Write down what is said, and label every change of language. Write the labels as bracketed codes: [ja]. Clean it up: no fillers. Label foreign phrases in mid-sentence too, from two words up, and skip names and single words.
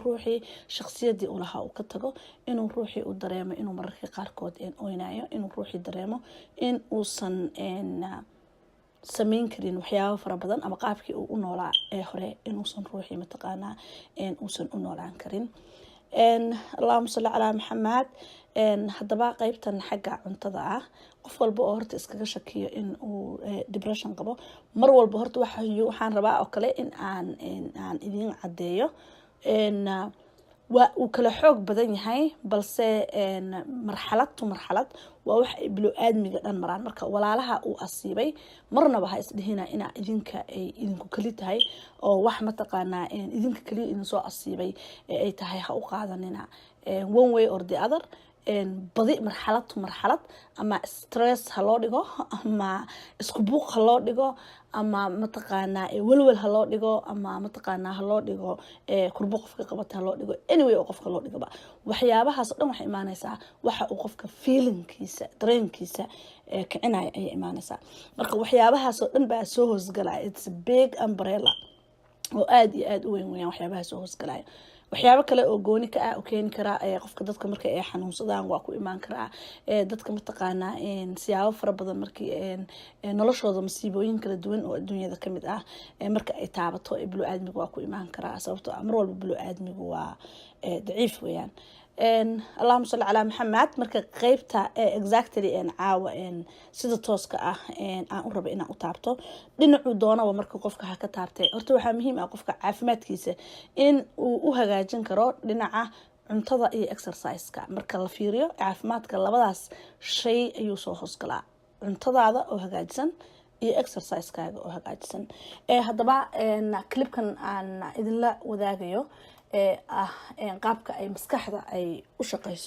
[so] ruuxii shakhsiyadii uu lahaa uu ka tago inuu ruuxii uu dareemo inuu mararka qaarkood oynayo inuu ruuxii dareemo in uusan sameyn karin waxyaabo fara badan ama qaabkii uu u noolaa hore inuusan ruuxii mataqaana uusan u noolaan karin [ar] اللهم صل على محمد [so] haddaba qaybtan xagga cuntada ah qof walba oo horta iskaga shakiyo in uu depression qabo mar walba horta waxaan rabaa oo kale in aan idin cadeeyo waa uu kala xoog badan yahay balse marxalad waa wax bilo aadmiga dhan maraan marka walaalaha uu asiibay marnaba ha isdhihina ina idinka ay idinku kali tahay oo wax mataqaana idinka kali idin soo asiibay ay tahay ha u qaadanina [en] one way or the other [so] badi marxalad ama stress ha loo dhigo ama isku buuq ha loo dhigo ama mataqaana walwal ha loo dhigo ama mataqaana ha loo dhigo kurbo qofka qabata ha loo dhigo anyway oo qofka loo dhigo waxyaabahaas dhan waxay imaanaysaa waxa uu qofka feelingkiisa dareenkiisa kicinaya ay imaanaysaa marka waxyaabahaas oo dhan baa soo hoosgalaya [en] it's a big umbrella [so] oo aad iyo aad u weyn weeyaan waxyaabaha soo hoosgalaya waxyaabo kale oo gooni ka ah oo keeni kara qofka dadka marka ay xanuunsadaan waa ku imaan karaa dadka mataqaana siyaabo fara badan markii noloshooda masiibooyin kala duwan oo adduunyada kamid ah marka ay taabato bilo aadmigu waa ku imaan karaa sababtoo mar walba bilo aadmigu waa daciif weeyaan [ar] اللهم صل على محمد [so] marka qaybta exactly caawa sida tooska ah aan u rabo inaan u taabto dhinacu doonaba marka qofka ha ka taabtay horta waxa muhiim ah qofka caafimaadkiisa in uu u hagaajin karo dhinaca cuntada iyo exercise-ka marka la fiiriyo caafimaadka labadaas shay ayuu soo hoosgalaa cuntadaada oo hagaajisan iyo exercise-kaaga oo hagaajisan haddaba clipkan aan idinla wadaagayo qaabka ay maskaxda ay u shaqeyso.